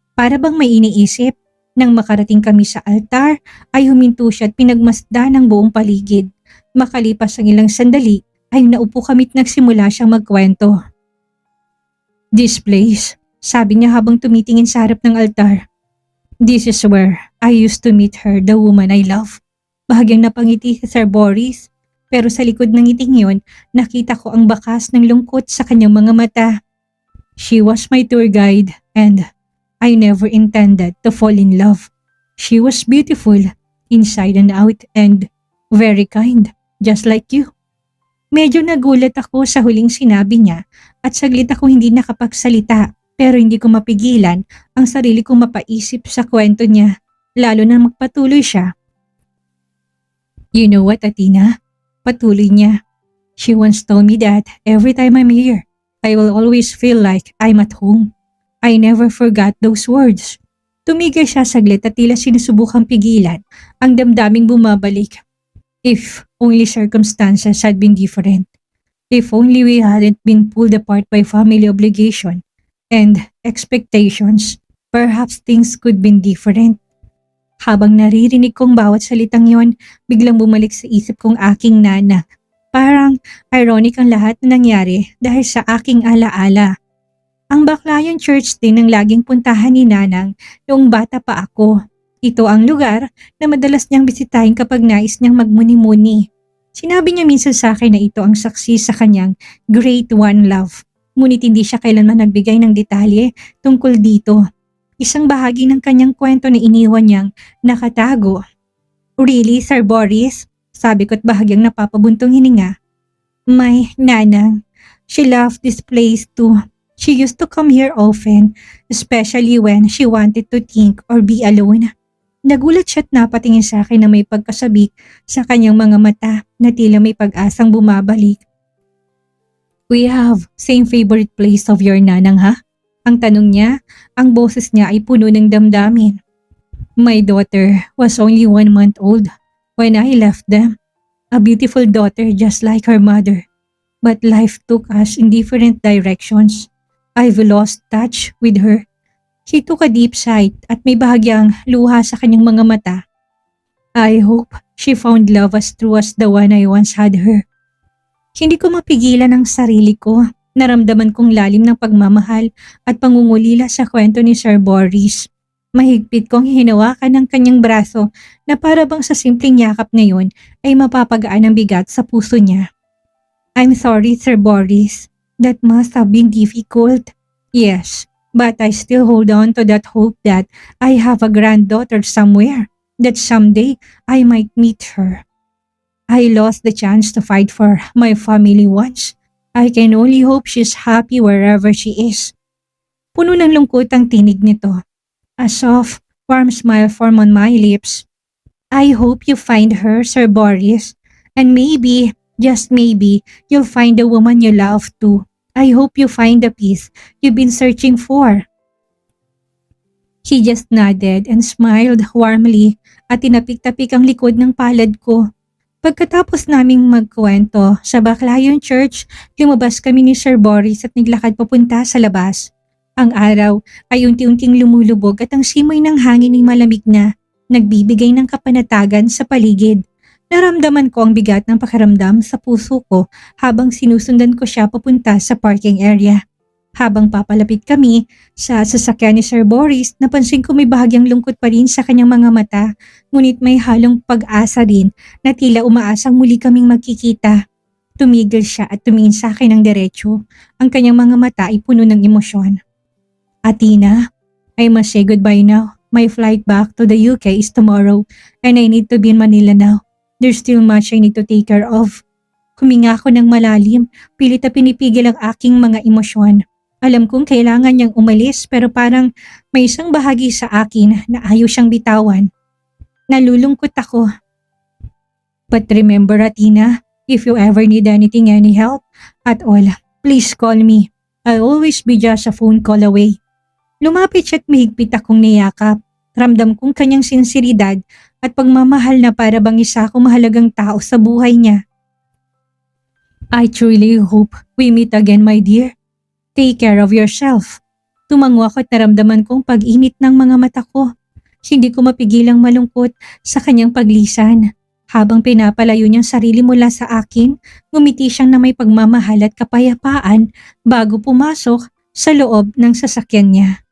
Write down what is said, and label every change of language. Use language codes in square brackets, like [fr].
[tl] Para bang may iniisip. Nang makarating kami sa altar, ay huminto siya at pinagmasdan ang buong paligid. Makalipas ang ilang sandali, ay naupo kami at nagsimula siyang magkwento. [en] This place, [tl] sabi niya habang tumitingin sa harap ng altar. [en] This is where I used to meet her, the woman I love. [tl] Bahagyang napangiti si Sir Boris, pero sa likod ng ngiting yon, nakita ko ang bakas ng lungkot sa kanyang mga mata. [en] She was my tour guide and I never intended to fall in love. She was beautiful, inside and out, and very kind, just like you. [tl] Medyo nagulat ako sa huling sinabi niya at saglit ako hindi nakapagsalita, pero hindi ko mapigilan ang sarili kong mapaisip sa kwento niya, lalo na magpatuloy siya. [en] You know what, Athena? [tl] Patuloy niya. [en] She once told me that every time I'm here, I will always feel like I'm at home. I never forgot those words. [tl] Tumigil siya saglit at tila sinusubukang pigilan ang damdaming bumabalik. [en] If only circumstances had been different. If only we hadn't been pulled apart by family obligation and expectations, perhaps things could been different. [tl] Habang naririnig kong bawat salitang yon, biglang bumalik sa isip kong aking nana. Parang ironic ang lahat na nangyari dahil sa aking alaala. Ang Baclayon Church din ang laging puntahan ni Nanang noong bata pa ako. Ito ang lugar na madalas niyang bisitahin kapag nais niyang magmuni-muni. Sinabi niya minsan sa akin na ito ang saksi sa kanyang Great One Love. Ngunit hindi siya kailanman nagbigay ng detalye tungkol dito. Isang bahagi ng kanyang kwento na iniwan niyang nakatago. Really, Sir Boris? Sabi ko't bahagyang napapabuntong hininga. [en] My nanang. She loved this place too. She used to come here often, especially when she wanted to think or be alone. [tl] Nagulat siya't napatingin sa akin na may pagkasabik sa kanyang mga mata na tila may pag-asang bumabalik. [en] We have same favorite place of your nanang, ha? [tl] Ang tanong niya, ang boses niya ay puno ng damdamin. [en] My daughter was only 1 month old when I left them. A beautiful daughter just like her mother. But life took us in different directions. I've lost touch with her. He took a deep sigh [tl] at may bahagyang luha sa kanyang mga mata. [en] I hope she found love as true as the one I once had her. [tl] Hindi ko mapigilan ang sarili ko. Naramdaman kong lalim ng pagmamahal at pangungulila sa kwento ni Sir Boris. Mahigpit kong hinawakan ng kanyang braso na para bang sa simpleng yakap ngayon ay mapapagaan ang bigat sa puso niya. [en] I'm sorry, Sir Boris. That must have been difficult. Yes, but I still hold on to that hope that I have a granddaughter somewhere, that someday I might meet her. I lost the chance to fight for my family once. I can only hope she's happy wherever she is. [tl] Puno ng lungkot ang tinig nito. [en] A soft, warm smile formed on my lips. I hope you find her, Sir Boris, and maybe, just maybe, you'll find the woman you love too. I hope you find the peace you've been searching for. He just nodded and smiled warmly [tl] at tinapik-tapik ang likod ng palad ko. Pagkatapos naming magkwento sa Baclayon Church, lumabas kami ni Sir Boris at naglakad papunta sa labas. Ang araw ay unti-unting lumulubog at ang simoy ng hangin ay malamig na, nagbibigay ng kapanatagan sa paligid. Naramdaman ko ang bigat ng pakiramdam sa puso ko habang sinusundan ko siya papunta sa parking area. Habang papalapit kami sa sasakyan ni Sir Boris, napansin ko may bahagyang lungkot pa rin sa kanyang mga mata, ngunit may halong pag-asa rin na tila umaasang muli kaming magkikita. Tumigil siya at tumingin sa akin ng diretso. Ang kanyang mga mata ay puno ng emosyon. [en] Athena, I must say goodbye now. My flight back to the UK is tomorrow and I need to be in Manila now. There's still much I need to take care of. [tl] Huminga ako ng malalim, pilit na pinipigil ang aking mga emosyon. Alam kong kailangan niyang umalis pero parang may isang bahagi sa akin na ayaw siyang bitawan. Nalulungkot ako. [en] But remember, Athena, if you ever need anything, any help at all, please call me. I'll always be just a phone call away. [tl] Lumapit siya at mahigpit akong niyakap. Ramdam kong kanyang sinseridad at pagmamahal na para bang isa akong mahalagang tao sa buhay niya. [en] I truly hope we meet again, my dear. Take care of yourself. [tl] Tumango ako at naramdaman kong pag-init ng mga mata ko. Hindi ko mapigilang malungkot sa kanyang paglisan. Habang pinapalayo niyang sarili mula sa akin, ngumiti siyang na may pagmamahal at kapayapaan bago pumasok sa loob ng sasakyan niya.